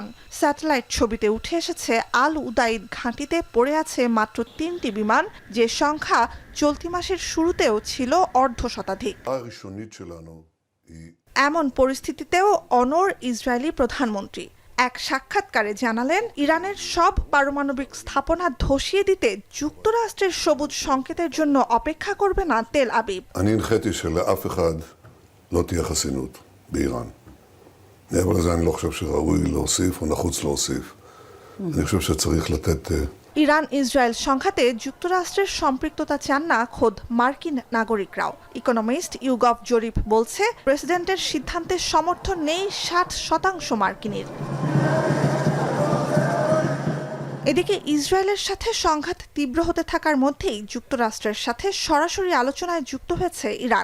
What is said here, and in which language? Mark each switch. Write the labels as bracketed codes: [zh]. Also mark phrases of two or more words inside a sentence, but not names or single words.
[bn] স্যাটেলাইট ছবিতে উঠে এসেছে আল উদাইদ ঘাঁটিতে পড়ে আছে মাত্র 3টি বিমান, যে সংখ্যা চলতি মাসের শুরুতেও ছিল অর্ধশতাধিক। এমন পরিস্থিতিতেও অনড় ইসরায়েলি প্রধানমন্ত্রী এক সাক্ষাৎকারে জানালেন, ইরানের সব পারমাণবিক স্থাপনা ধসিয়ে দিতে যুক্তরাষ্ট্রের সবুজ সংকেতের জন্য অপেক্ষা করবে না তেল আবিব। [he] אני הנחיתי שלאף אחד לא תהיה חסינות באיראן. מעבר לזה אני לא חושב שראוי להוסיף או נחוץ להוסיף. אני חושב שצריך לתת [bn] ইরান ইসরায়েল সংঘাতে যুক্তরাষ্ট্রের সম্পৃক্ততা চান না খোদ মার্কিন নাগরিকরাও। ইকোনমিস্ট ইউগভ জরিপ বলছে, প্রেসিডেন্টের সিদ্ধান্তে সমর্থন নেই 60% মার্কিনের। এদিকে ইসরায়েলের সাথে সংঘাত তীব্র হতে থাকার মধ্যেই যুক্তরাষ্ট্রের সাথে সরাসরি আলোচনায় যুক্ত হয়েছে ইরান।